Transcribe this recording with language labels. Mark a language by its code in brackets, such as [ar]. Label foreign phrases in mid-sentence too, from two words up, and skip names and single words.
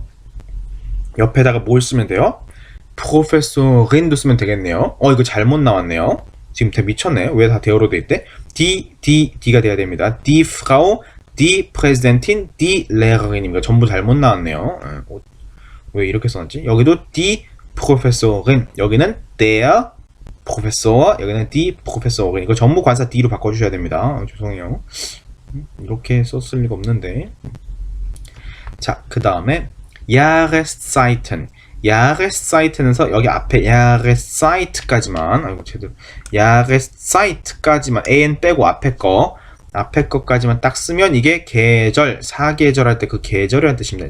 [ko] 옆에다가 뭘 쓰면 돼요? Professorin도 쓰면 되겠네요. 이거 잘못 나왔네요. 지금 다 미쳤네. 왜 다 대어로 돼 있대? D가 돼야 됩니다. [de] Die Frau, die Präsidentin, die Lehrerin. [ko] 전부 잘못 나왔네요. 왜 이렇게 써놨지? 여기도 [de] die Professorin, [ko] 여기는 [de] der Professor, [ko] 여기는 [de] die Professorin. [ko] 이거 전부 관사 D로 바꿔주셔야 됩니다. 죄송해요. 이렇게 썼을 리가 없는데. 자, 그 다음에 Jahreszeiten. Jahreszeiten에서 여기 앞에 Jahreszeit까지만, 아이고 제대로 Jahreszeit까지만 an 빼고 앞에 거까지만 딱 쓰면 이게 계절, 사계절 할 때 그 계절이라는 뜻입니다.